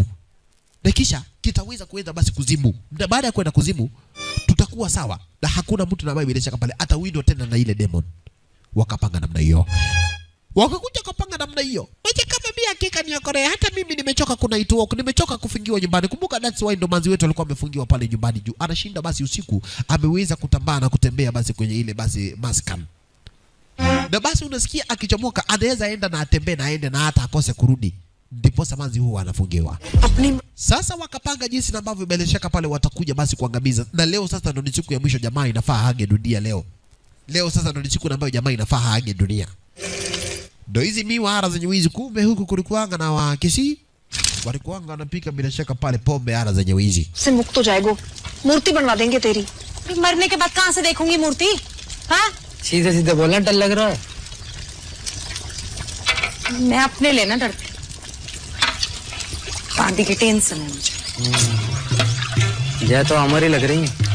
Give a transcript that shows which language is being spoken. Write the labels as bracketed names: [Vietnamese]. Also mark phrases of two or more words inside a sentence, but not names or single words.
[Swahili] Na kisha kitaweza kuenda basi kuzimu. Na baada ya kwenda kuzimu tutakuwa sawa. Na hakuna mtu na bila shaka pale atawindwa tena na ile demon. Wakapanga namna hiyo. Wakakuja kupanga namna hiyo. Wacha kama mimi hakika ni Korea. Hata mimi nimechoka kunaitwa, nimechoka kufungiwa nyumbani. Kumbuka [English] that's why [Swahili] ndo manzi wetu alikuwa amefungiwa pale nyumbani juu. Anashinda basi usiku, ameweza kutambaa na kutembea basi kwenye ile basi maskan. Na basi unasikia akichomoka anaweza enda na atembee na aende na hata akose kurudi. Ndipo manzi huwa anafungiwa. Sasa wakapanga jinsi na ambavyo bila shaka pale watakuja basi kuangamiza. Na leo sasa ndo ni siku ya mwisho jamaa inafaa haage dunia leo. Leo sasa ndo ni siku ambayo jamaa inafaa haage dunia. Ndo hizi miwara zenye wizi kumbe huku kulikuanga na wakisi walikuanga wanapika bila shaka pale pombe ara zenye wizi. [Hindi] से मुक्त हो जाएगो मूर्ति बनवा देंगे तेरी. मरने के बाद कहां से देखूंगी मूर्ति? हाँ सीधे सीधे बोलना डर लग रहा है. मैं अपने लेना डरती. शादी की टेंशन है मुझे. यह तो हमारी लग रही है.